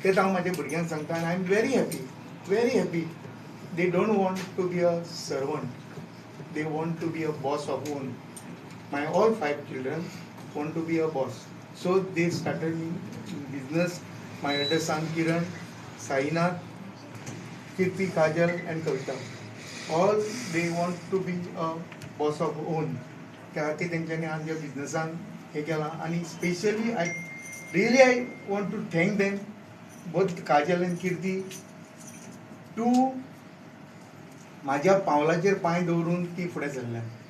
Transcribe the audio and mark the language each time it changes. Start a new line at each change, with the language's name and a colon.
Goan Konkani: तेच हांव म्हाज्या भुरग्यांक सांगता आनी
English: I am very happy. They don't want to be a servant, they want to be a boss of own. My all 5 children want to be a boss, so they started business. My elder son Kiran, Sainath, Kirti, Kajal and Kavita, all they want to be a boss of own.
Goan Konkani: त्या खातीर तेंच्यांनी आज ह्या बिजनसान हें केलां. आनी specially
English: I want to thank them, both Kajal and Kirti, to
Goan Konkani: म्हाज्या पावलाचेर पांय दवरून ती फुडें सरल्या.